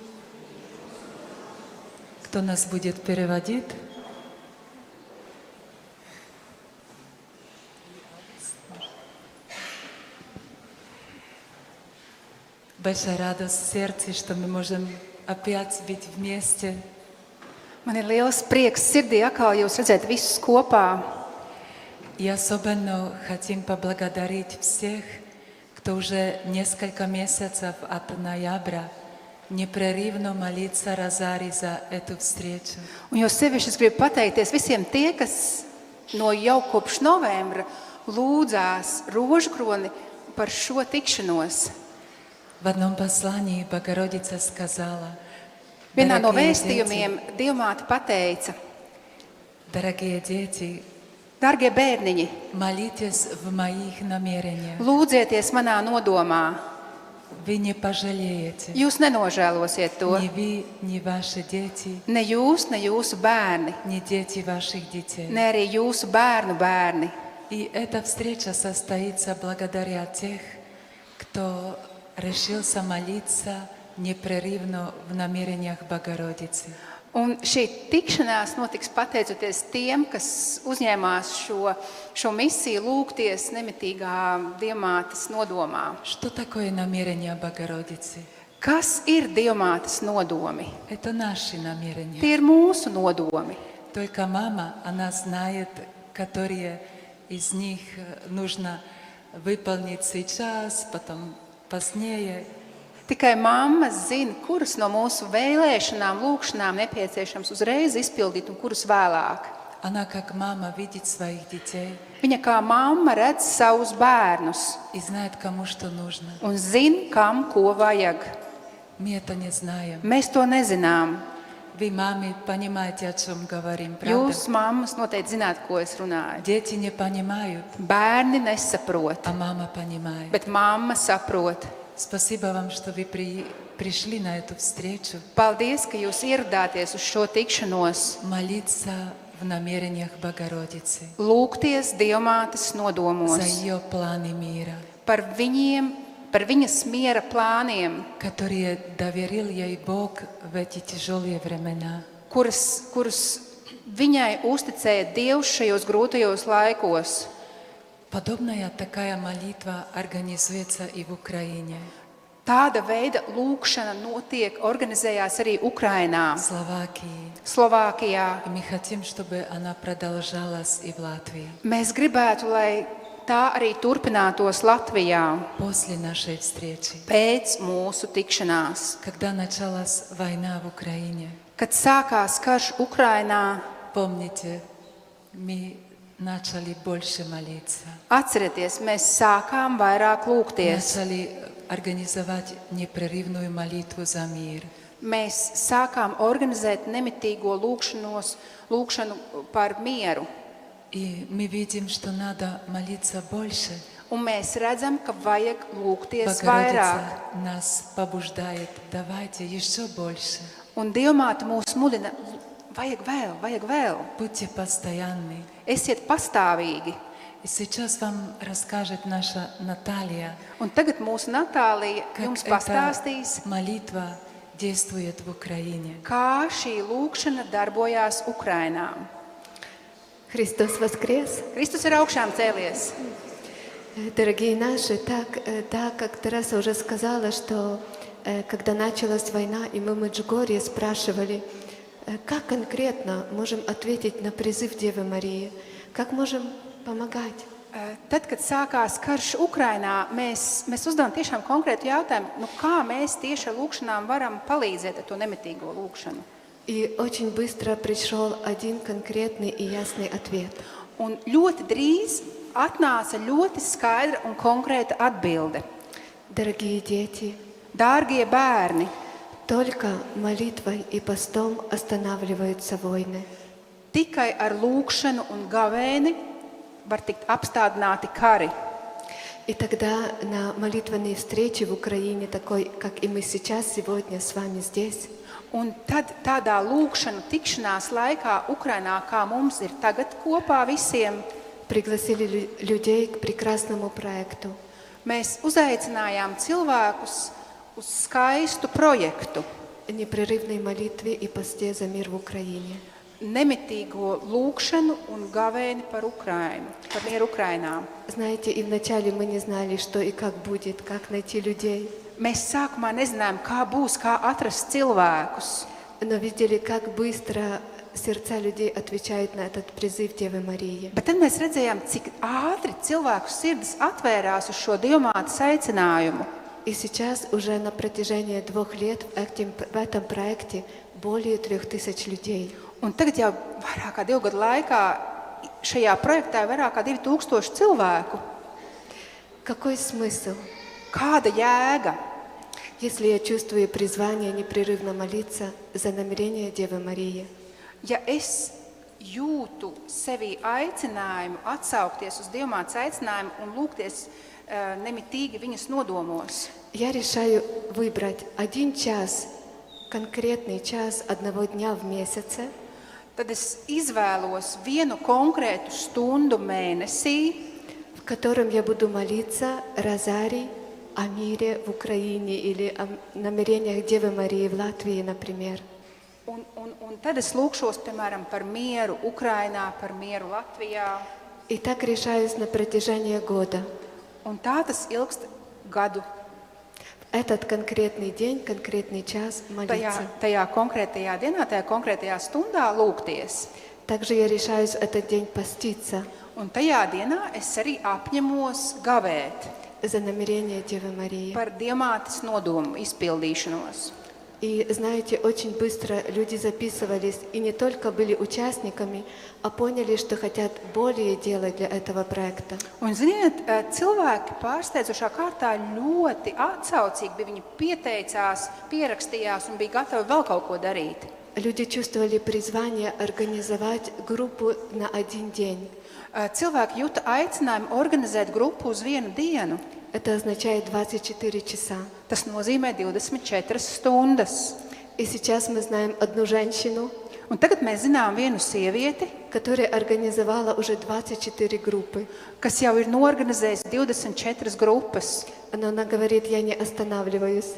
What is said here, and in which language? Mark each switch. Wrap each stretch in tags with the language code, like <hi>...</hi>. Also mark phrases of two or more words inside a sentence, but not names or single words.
<ru>Кто нас будет переводить? Большая радость в сердце, что мы можем опять быть вместе.</ru> <lv>Man ir liels prieks sirdī atkal jūs redzēt visus kopā.</lv> <ru>И особенно хотим поблагодарить всех, кто уже несколько месяцев от ноября непрерывно молится розарий за эту встречу.</ru> <lv>Un jo sevišķi es gribu pateikties visiem tie, kas no jau kopš novembra lūdzās rožkroni par šo tikšanos.</lv> <ru>В одном послании Богородица сказала:</ru> <lv>Vienā no</lv> <ru>«Дорогие</ru> <lv>vēstījumiem Dievmāte pateica:</lv> <ru>дорогие дети,</ru> <lv>Dargie bērniņi,</lv> <ru>молитесь в моих намерениях.</ru> <lv>lūdzieties manā nodomā.</lv> <ru>Вы не пожалеете.</ru> <lv>Jūs nenožēlosiet to.</lv> <ru>Ни вы, ни ваши дети,</ru> <lv>Ne jūs, ne jūsu bērni,</lv> <ru>ни дети ваших детей.</ru> <lv>ne arī jūsu bērnu bērni.</lv> <ru>И эта встреча состоится благодаря тех, кто решился молиться непрерывно в намерениях Богородицы.</ru> <lv>Un šī tikšanās notiks pateicoties tiem, kas uzņēmās šo misiju lūgties nemitīgā Dievmātes nodomā.</lv> <ru>Что такое намерение Богородицы?</ru> <lv>Kas ir Dievmātes nodomi?</lv> <ru>Это наши намерения.</ru> <lv>Tie ir mūsu nodomi.</lv> <ru>Только мама, она знает, которые из них нужно выполнить сейчас, потом позднее.</ru> <lv>Tikai mamma zina, kuras no mūsu vēlēšanām, lūgšanām nepieciešams uzreiz izpildīt un kuras vēlāk.</lv> <ru>Она как мама видит своих детей</ru> <lv>Viņa kā mamma redz savus bērnus</lv> <ru>и знает, кому что нужно.</ru> <lv>un zina, kam ko vajag.</lv> <ru>Мы это не знаем.</ru> <lv>Mēs to nezinām.</lv> <ru>Вы, мамы, понимаете, о чем говорим, правда?</ru> <lv>Jūs, mammas, noteikti zināt, ko es runāju.</lv> <ru>Дети не понимают,</ru> <lv>Bērni nesaprot,</lv> <ru>а мама понимает.</ru> <lv>bet mamma saprot.</lv> <ru>Спасибо вам, что вы пришли на эту встречу.</ru> <lv>Paldies, ka jūs ieradāties uz šo tikšanos.</lv> <ru>Молиться в намерениях Богородицы.</ru> <lv>Lūgties Dievmātes</lv> <ru>За</ru> <lv>nodomos</lv> <ru>ее планы мира,</ru> <lv>par viņas miera plāniem,</lv> <ru>которые доверил ей Бог в эти тяжелые времена.</ru> <lv>kurus viņai uzticēja Dievs šajos grūtajos laikos.</lv> <ru>Подобная такая молитва организуется и в Украине,</ru> <lv>Tāda veida lūgšana notiek, organizējās arī Ukrainā,</lv> <ru>Словакии.</ru> <lv>Slovākijā.</lv> <ru>И мы хотим, чтобы она продолжалась и в Латвии.</ru> <lv>Mēs gribētu, lai tā arī turpinātos Latvijā</lv> <ru>После нашей встречи,</ru> <lv>pēc mūsu tikšanās.</lv> <ru>когда началась война в Украине,</ru> <lv>Kad sākās karš Ukrainā,</lv> <ru>помните, мы начали больше молиться.</ru> <lv>atcerieties, mēs sākām vairāk lūgties.</lv> <ru>Начали организовать непрерывную молитву за мир.</ru> <lv>Mēs sākām organizēt nemitīgo lūgšanu par mieru.</lv> <ru>И мы видим, что надо молиться больше.</ru> <lv>Un mēs redzam, ka vajag lūgties</lv> <ru>Богородица</ru> <lv>vairāk.</lv> <ru>нас побуждает. Давайте еще больше.</ru> <lv>Un Dievmāte mūs mudina, vajag vēl.</lv> <ru>Будьте постоянны.</ru> <lv>Esiet pastāvīgi.</lv> <ru>И сейчас вам расскажет наша Наталья,</ru> <lv>Un tagad mūsu Natālija</lv> <ru>как</ru> <lv>jums</lv> <ru>эта</ru> <lv>pastāstīs,</lv> <ru>молитва действует в Украине.</ru> <lv>kā šī lūgšana darbojās Ukrainā.</lv> <ru>Христос воскрес!</ru> <lv>Kristus ir augšām cēlies.</lv> <ru>Дорогие наши, так как Тараса уже сказала, что когда началась война, и мы в Меджугорье спрашивали, как конкретно можем ответить на призыв Девы Марии, как можем помогать.</ru> <lv>Tad, kad sākās karš Ukrainā, mēs uzdevām tiešām konkrētu jautājumu, kā mēs tieši ar lūgšanām varam palīdzēt ar to nemitīgo lūgšanu.</lv> <ru>И очень быстро пришел один конкретный и ясный ответ.</ru> <lv>Un ļoti drīz atnāca ļoti skaidra un konkrēta atbilde.</lv> <ru>Дорогие дети,</ru> <lv>Dārgie bērni,</lv> <ru>только молитвой и постом останавливаются войны.</ru> <lv>tikai ar lūgšanu un gavēni var tikt apstādināti kari.</lv> <ru>И тогда на молитвенной встрече в Украине, такой, как и мы сейчас сегодня с вами здесь,</ru> <lv>Un tad tādā lūgšanu tikšanās laikā Ukrainā, kā mums ir tagad kopā visiem,</lv> <ru>пригласили людей к прекрасному проекту.</ru> <lv>mēs uzaicinājām cilvēkus uz skaistu projektu,</lv> <ru>непрерывной молитве и посте за мир в Украине.</ru> <lv>nemitīgo lūgšanu un gavēni par Ukrainu, par mieru Ukrainā.</lv> <ru>Знаете, и вначале мы не знали, что и как будет, как найти людей,</ru> <lv>Mēs sākumā nezinājām, kā būs, kā atrast cilvēkus,</lv> <ru>но видели, как быстро сердца людей отвечают на этот призыв Девы Марии.</ru> <lv>bet tad mēs redzējām, cik ātri cilvēku sirdis atvērās uz šo dievmātes aicinājumu.</lv> <ru>И сейчас уже на протяжении 2 лет в этом проекте более 3000 людей.</ru> <lv>Un tagad jau vairāk kā 2 gadu laikā šajā projektā ir vairāk kā 2000 cilvēku.</lv> <ru>Какой смысл?</ru> <lv>Kāda jēga?</lv> <ru>Если я чувствую призвание непрерывно молиться за намерение Девы Марии,</ru> <lv>Ja es jūtu sevī aicinājumu atsaukties uz dievmātes aicinājumu un lūgties nemitīgi viņas nodomos,</lv> <ru>я решаю выбрать 1 час, конкретный час одного дня в месяце,</ru> <lv>tad es izvēlos vienu konkrētu stundu mēnesī,</lv> <ru>в котором я буду молиться розарий о мире в Украине или о намерениях Девы Марии в Латвии, например.</ru> <lv>un tad es lūgšos, piemēram, par mieru Ukrainā, par mieru Latvijā.</lv> <ru>И так решаюсь на протяжении года.</ru> <lv>Un tā tas ilgst gadu.</lv> <ru>В этот конкретный день, конкретный час молиться.</ru> <lv>Tajā konkrētajā dienā, tajā konkrētajā stundā lūgties.</lv> <ru>Также я решаюсь в этот день поститься</ru> <lv>Un tajā dienā es arī apņemos gavēt</lv> <ru>за намерение Девы Марии.</ru> <lv>par dievmātes nodomu izpildīšanos.</lv> <ru>И знаете, очень быстро люди записывались и не только были участниками, а поняли, что хотят более делать для этого проекта.</ru> <lv>Un, ziniet, cilvēki pārsteidzošā kārtā ļoti atsaucīgi bija. Viņi pieteicās, pierakstījās un bija gatavi vēl kaut ko darīt.</lv> <ru>Люди чувствовали призвание организовать группу на 1 день.</ru> <lv>Cilvēki jūta aicinājumu organizēt grupu uz vienu dienu.</lv> <ru>Это означает 24 часа.</ru> <lv>Tas nozīmē 24 stundas.</lv> <ru>И сейчас мы знаем одну женщину,</ru> <lv>Un tagad mēs zinām vienu sievieti,</lv> <ru>которая организовала уже 24 группы.</ru> <lv>kas jau ir norganizējusi 24 grupas.</lv> <ru>Но она говорит, я не останавливаюсь.</ru>